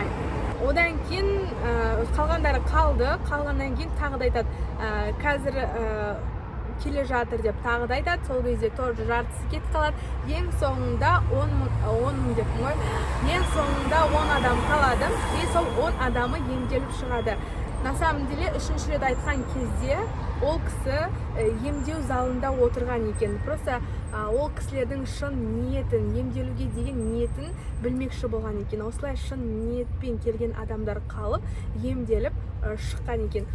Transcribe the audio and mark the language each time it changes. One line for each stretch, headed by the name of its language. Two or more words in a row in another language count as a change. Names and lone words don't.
Kazakh: Одан кейін қалғандары қалды, қалғаннан кейін тағы да айтады, қазір келе жатыр деп тағы да айтады. Сол кезде тоже жартысы кетіп қалады. Ең соңында 10.000 деп қой. Ең соңында 10 адам қалады. И сол 10 адамы емделіп шығады.
Russian: На самом деле,
Kazakh: үшінші рет айтқан кезде ол кісі емдеу залында отырған екен. Просто ол кісілердің шын ниетін, емделуге деген ниетін білмекші болған екен. Осылай шын ниетпен келген адамдар қалып, емделіп шыққан екен.